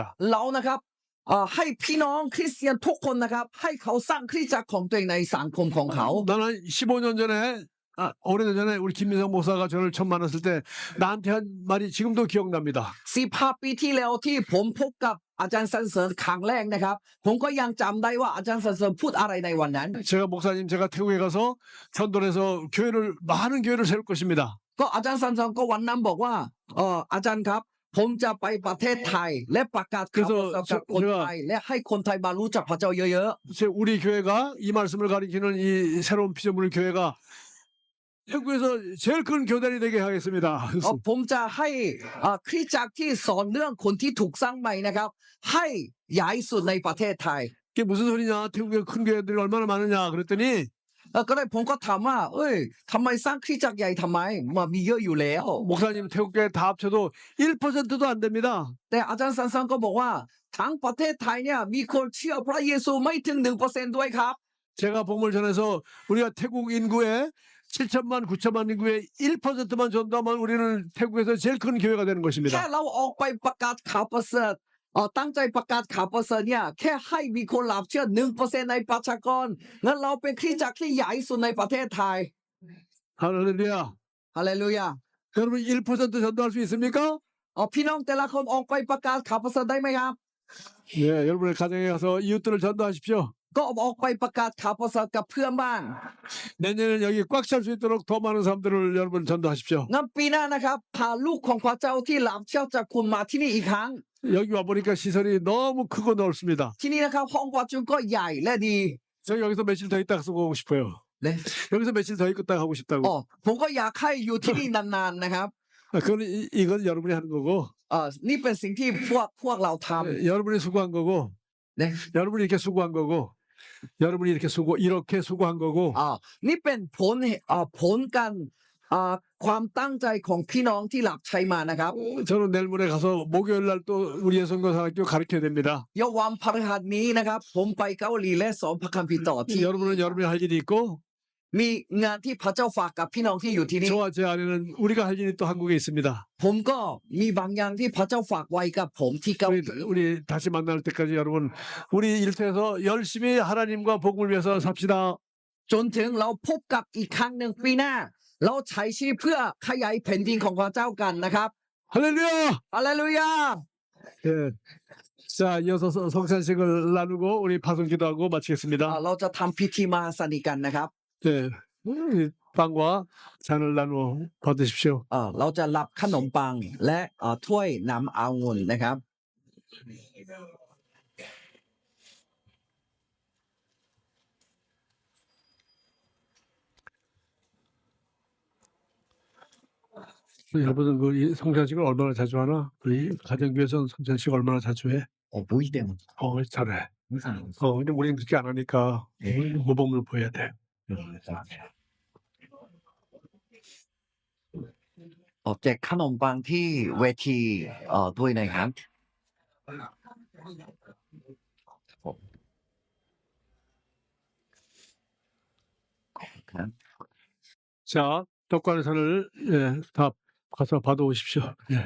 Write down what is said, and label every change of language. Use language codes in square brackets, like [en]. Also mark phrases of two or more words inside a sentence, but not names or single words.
[th] เรานะครับให้พี่น้องคริสเตียนทุกคนนะครับให้เขาสร้างคริสตจักรของตัวเองในสังคมของเขา [ko] 나는 15년 전에 오래전 전에 우리 김민석 목사가 저를 처음 만났을 때 나한테 한 말이 지금도 기억납니다. [th] 15 ปีที่แล้วที่ผมพบกับอาจารย์สันเสริญครั้งแรกนะครับผมก็ยังจำได้ว่าอาจารย์สันเสริญพูดอะไรในวันนั้น [ko] 제가 목사님 제가 태국에 가서 전도해서 많은 교회를 세울 것입니다. [th] ก็อาจารย์สันเสริญก็วันนั้นบอกว่าอาจารย์ครับผมจะไปประเทศไทยและประกาศข่าวประเสริฐกับคนไทยและให้คนไทยมารู้จักพระเจ้าเยอะ [ko] 우리 교회가 이 말씀을 가리키는 이 새로운 피조물 교회가 태국에서 제일 큰 교단이 되게 하겠습니다. [th] ผมจะให้คริสตจักรที่สอนเรื่องคนที่ถูกสร้างใหม่นะครับให้ใหญ่สุดในประเทศไทย [ko] 이게 무슨 소리냐? 태국에 큰 교회들이 얼마나 많으냐? 그랬더니 [th] ก็เลยผมก็ถามว่าทำไมสร้างคริสตจักรใหญ่ทำไมมามีเยอะอยู่แล้ว [ko] 목사님 태국 교회 다 합쳐도 1%도 안 됩니다. [th] แต่อาจารย์สันเสริญก็บอกว่าทั้งประเทศไทยเนี่ยมีคนเชื่อพระเยซูไม่ถึง 1% ด้วยครับ [ko] 제가 복음을 전해서 우리가 태국 인구의 7천만 9천만 인구의 1%만 전도하면 우리는 태국에서 제일 큰 교회가 되는 [th] แค่ [ko] 것입니다. [th] เราออกไปประกาศข่าวประเสริฐตั้งใจประกาศข่าวประเสริฐเนี่ยแค่ให้มีคนรับเชื่อ 1% ในประชากรงั้นเราเป็นคริสตจักรที่ใหญ่สุดในประเทศไทย [ko] 할렐루야. [th] ฮาเลลูยา [ko] 여러분 1% 전도할 수 있습니까? [th] พี่น้องแต่ละคนออกไปประกาศข่าวประเสริฐได้ไหมครับ [ko] 네, 여러분의 가정에 가서 이웃들을 전도하십시오. [th] ก็ออกไปประกาศข่าวประเสริฐกับเพื่อนบ้าน [ko] 내년에는 여기 꽉 찰 수 있도록 더 많은 사람들을 여러분 전도하십시오. [th] งั้นปีหน้านะครับพาลูกของพระเจ้าที่รับเชื่อจากคุณมาที่นี่อีกครั้ง [ko] 여기 와보니까 시설이 너무 크고 넓습니다. [th] ที่นี่นะครับห้องประชุมก็ใหญ่และดี [ko] 저 여기서 며칠 더 있다 쓰고 오고 싶어요. 네. 여기서 며칠 더 있다 하고 싶다고. [th] ผมก็อยากให้อยู่ที่นี่นานๆนะครับ [ko] 그건 이건 여러분이 하는 거고 [th] นี่เป็นสิ่งที่พวกเราท [ko] 여러분이 수고한 거고 [th] ำเนี่ย [ko] 여러분이 이렇게 수고한 거고 여러분이 이렇게 수고한 거고 [th] นี่เป็นผลการความตั้งใจของพี่น้องที่รับใช้มานะครับ [ko] 저는 내일 모레 가서 목요일 날 또 우리 예선교사학교 가르쳐야 됩니다. [th] เยาวันพฤหัสนี้นะครับผมไปเกาหลีและสอนพระคัมภีร์ต่อที่ [ko] 여러분은 여러분이 할 일이 있고 [th] มีงานที่พระเจ้าฝากกับพี่น้องที่อยู่ที่นี่ [ko] 저와 제 아내는 우리가 할 일이 또 한국에 있습니다. [th] ผมก็มีบางอย่างที่พระเจ้าฝากไว้กับผมที่เกาหลี [ko] 우리 다시 만날 때까지 여러분 우리 일터에서 열심히 하나님과 복음을 위해서 삽시다. [th] จนถึงเราพบกับอีกครั้งหนึ่งปีหน้า เราใช้ชีวิตเพื่อขยายแผ่นดินของพระเจ้ากันนะครับ [ko] 할렐루야! [th] ฮาเลลูยา [ko] 예. 자, 이어서 성찬식을 나누고 우리 파송 기도하고 마치겠습니다. [th] เราจะทำพิธีมาสนิทกันนะครับ [ko] 네. 빵과 잔을 나누어 받으십시오. เราจะรับขนมปังและถ้วยน้ำองุ่นนะครับ 여러분은 그 성찬식을 얼마나 자주 하나? 우리 가정교회에서는 성찬식 얼마나 자주 해? 보이대는 잘해. 근데 우리는 그렇게 안 하니까 모범을 보여야 돼. [th] แจกขนมปังที่เวทีด้วยนะครับครับ [ko] 자, 떡관산을 다 가서 받아오십시오. 예.